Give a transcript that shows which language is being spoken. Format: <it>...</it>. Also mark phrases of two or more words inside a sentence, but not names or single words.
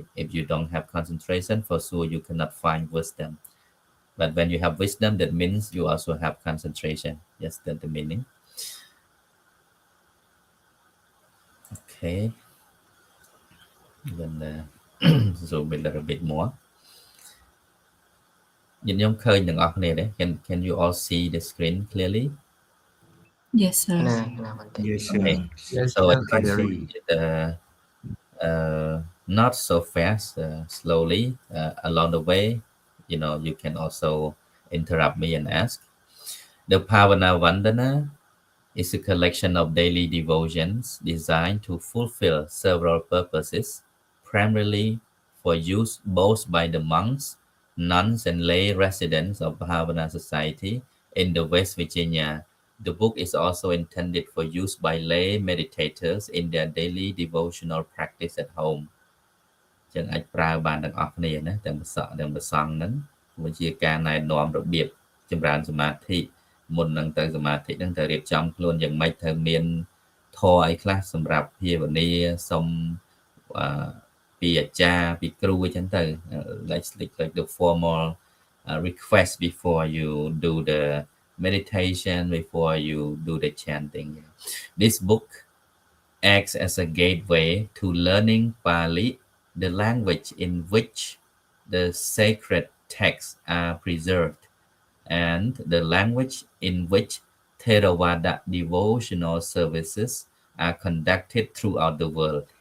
<en>If you don't have concentration, for sure you cannot find wisdom. But when you have wisdom, that means you also have concentration. Yes, that's the meaning. Okay. Then zoom a little bit more</en> <km>ខ្ញុំឃើញទាំងអស់គ្នាទេ</km> <en>can you all see the screen clearly Yes, sir. Yes, sir. okay Yes, so sir. I can see. Not so fast slowly along the way you can also interrupt me and ask the Pavana Vandana is a collection of daily devotions designed to fulfill several purposes, primarily for use both by the monks, nuns, and lay residents of Bhavana Society in the West Virginia. The book is also intended for use by lay meditators in their daily devotional practice at home.</en> <km>ចឹងអាចប្រើបានទាំងអស់គ្នាណាទាំងប្រសក់ទាំងប្រសង់ហ្នឹងវាជាការណែនាំរបៀបចម្រើនសមាធិ មុននឹងទៅសមាធិហ្នឹងត្រូវរៀបចំខ្លួនយ៉ាងម៉េចត្រូវមានធម៌អីខ្លះសម្រាប់ ភាវនាសុំពីអាចារ្យពីគ្រូអញ្ចឹងទៅ</km> <en>like the formal request before you do the meditation before you do the chanting this book acts as a gateway to learning Pali the language in which the sacred texts are preserved, and the language in which Theravada devotional services are conducted throughout the world.</en>